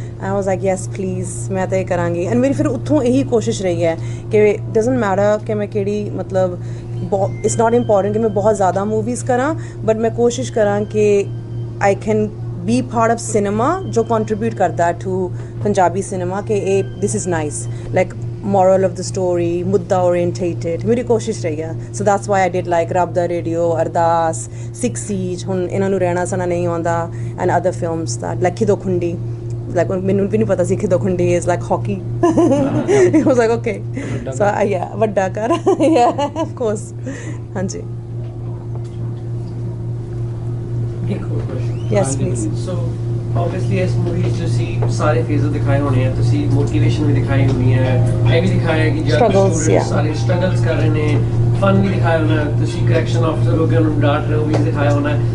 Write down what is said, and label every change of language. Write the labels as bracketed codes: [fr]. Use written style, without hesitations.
[en] I was like yes please, [pa] ਮੈਂ ਤਾਂ ਇਹ ਕਰਾਂਗੀ। ਐਂਡ ਮੇਰੀ ਫਿਰ ਉੱਥੋਂ ਇਹੀ ਕੋਸ਼ਿਸ਼ ਰਹੀ ਹੈ ਕਿ [en] doesn't matter [pa] ਕਿ ਮੈਂ ਕਿਹੜੀ, ਮਤਲਬ [en] it's not important [pa] ਕਿ ਮੈਂ ਬਹੁਤ ਜ਼ਿਆਦਾ ਮੂਵੀਜ਼ ਕਰਾਂ, ਬਟ ਮੈਂ ਕੋਸ਼ਿਸ਼ ਕਰਾਂ ਕਿ [en] I can be part of cinema [pa] ਜੋ contribute ਕਰਦਾ to ਪੰਜਾਬੀ cinema ਕਿ ਇਹ [en] this is nice, like moral of the story, [pa] ਮੁੱਦਾ orientated, ਮੇਰੀ ਕੋਸ਼ਿਸ਼ ਰਹੀ ਹੈ। [en] so that's why I did like Rabb Da radio, Ardaas, Six Siege, ਹੁਣ ਇਹਨਾਂ ਨੂੰ ਰਹਿਣਾ ਸਹਿਣਾ ਨਹੀਂ ਆਉਂਦਾ, and other films that like Khido Khundi, like [pa] ਮੈਨੂੰ ਵੀ ਨਹੀਂ ਪਤਾ ਸੀ [en] Khido Khundi is like hockey। I was like okay, so yeah, [pa] ਵੱਡਾ ਕਰ [en] yeah of course, ਹਾਂਜੀ। [pa] ਇੱਕ ਹੋਰ question। [en] yes please। [pa] So obviously ਇਸ ਮੂਵੀ 'ਚ ਤੁਸੀਂ ਸਾਰੇ ਫੇਜ਼ਸ ਦਿਖਾਏ ਹੋਣੇ ਆ, ਤੁਸੀਂ ਮੋਟੀਵੇਸ਼ਨ ਵੀ ਦਿਖਾਈ ਹੋਣੀ ਹੈ, ਇਹ ਵੀ ਦਿਖਾਇਆ ਕਿ ਜਦ [en] Struggles, [pa] ਸਟੂਡੈਂਟ [en] yeah। [pa] ਸਾਰੇ ਸਟਰਗਲਸ ਕਰ ਰਹੇ ਨੇ, ਫਨ ਵੀ ਦਿਖਾਇਆ ਹੋਣਾ, ਤੁਸੀਂ ਕਰੈਕਸ਼ਨ ਆਫਿਸਰ ਹੋ ਕੇ ਉਹਨਾਂ ਨੂੰ ਡਾਂਟ ਰਹੇ ਹੋ ਵੀ ਦਿਖਾਇਆ ਹੋਣਾ।